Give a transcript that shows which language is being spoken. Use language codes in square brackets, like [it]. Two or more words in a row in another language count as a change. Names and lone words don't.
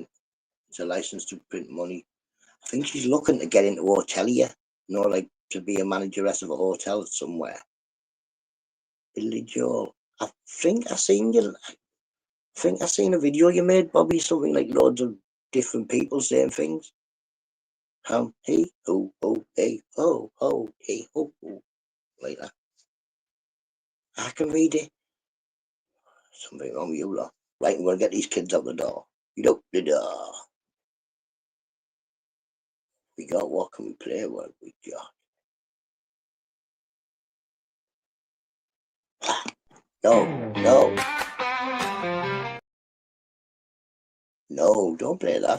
[en] It's a license to print money. I think she's looking to get into hotelier. You know, like to be a manageress of a hotel somewhere. Billy Joel. I think I seen you. I think I seen a video you made, Bobby. Something like loads of different people saying things. Hey, ho, ho, hey, ho, ho, hey, ho, ho, like that. I can read it. Something wrong with you, lot. Right, I'm gonna get these kids out the door. You know the door. We got what can we play? What we got? No, no, no! Don't play that.